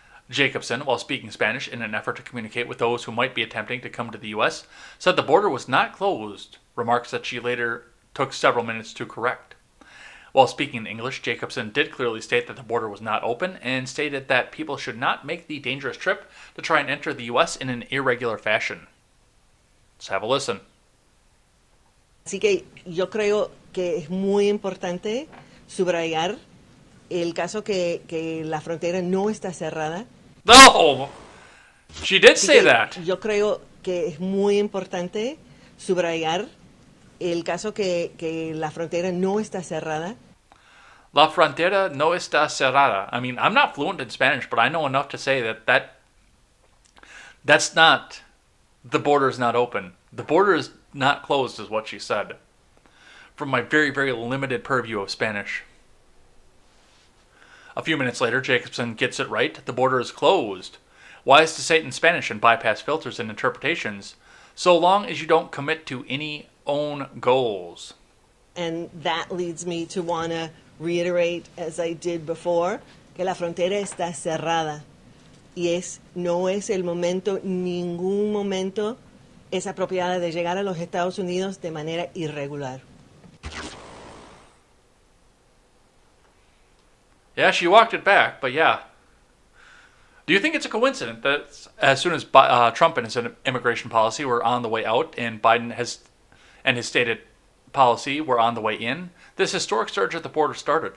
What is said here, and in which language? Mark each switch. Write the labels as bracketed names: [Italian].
[English] Jacobson, while speaking Spanish in an effort to communicate with those who might be attempting to come to the U.S., said the border was not closed, remarks that she later took several minutes to correct. While speaking English, Jacobson did clearly state that the border was not open and stated that people should not make the dangerous trip to try and enter the U.S. in an irregular fashion. Let's have a listen. [Spanish] Así que yo creo que es muy importante subrayar el caso que la frontera no está cerrada. [English] No! She did say that. [Spanish] Yo creo que es muy importante subrayar el caso que la frontera no está cerrada. La frontera no está cerrada. [English] I mean, I'm not fluent in Spanish, but I know enough to say that's not, the border is not open. The border is not closed, is what she said. From my very, very limited purview of Spanish. A few minutes later, Jacobson gets it right. The border is closed. Wise to say it in Spanish and bypass filters and interpretations, so long as you don't commit to any own goals. And that leads me to want to reiterate, as I did before, [Spanish] que la frontera está cerrada. Y no es el momento, ningún momento es apropiada de llegar a los Estados Unidos de manera irregular. [English] Yeah, she walked it back, but yeah. Do you think it's a coincidence that as soon as Trump and his immigration policy were on the way out and Biden and his stated policy were on the way in, this historic surge at the border started?